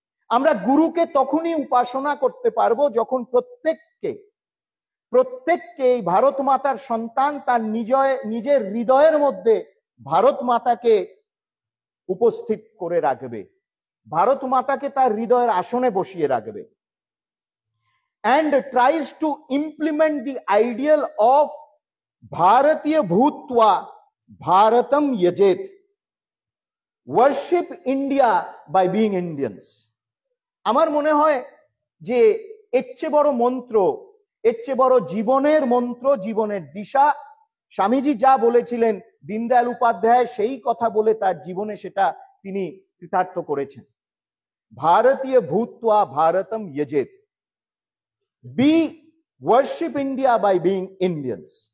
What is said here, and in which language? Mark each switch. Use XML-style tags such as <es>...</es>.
<bn>আমরা গুরুকে তখনই উপাসনা করতে পারবো যখন প্রত্যেককে এই ভারত মাতার সন্তান তার নিজের হৃদয়ের মধ্যে ভারত মাতাকে উপস্থিত করে রাখবে, ভারত মাতাকে তার হৃদয়ের আসনে বসিয়ে রাখবে,</bn> <en>and tries to implement the ideal of Bharatiya Bhutva Bharatam Yajet. Worship India by being Indians.</en> <bn>আমার মনে হয় যে এর চেয়ে বড় মন্ত্র, এর চেয়ে বড় জীবনের মন্ত্র, জীবনের দিশা, স্বামীজি যা বলেছিলেন, দীনদয়াল উপাধ্যায় সেই কথা বলে তার জীবনে সেটা তিনি কৃতার্থ করেছেন।</bn> <sa>ভারতীয় ভূত্বা ভারতম যজেত,</sa> <en>Be worship India by being Indians.</en>